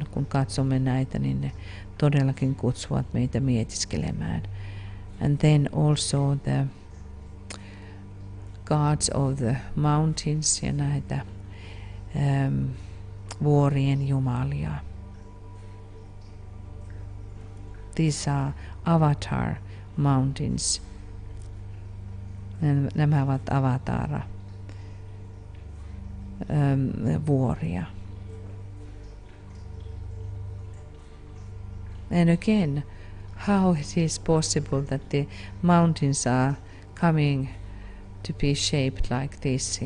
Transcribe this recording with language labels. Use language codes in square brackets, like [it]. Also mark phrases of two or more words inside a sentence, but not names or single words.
[fi] Kun katsomme näitä, niin ne todellakin kutsuvat meitä mietiskelemään. [en] And then also the gods of the mountains [fi] ja näitä vuorien jumalia. [en] These are avatar mountains. [fi] Nämä ovat avatara vuoria. [en] And again, how it is possible that the mountains are coming to be shaped like this?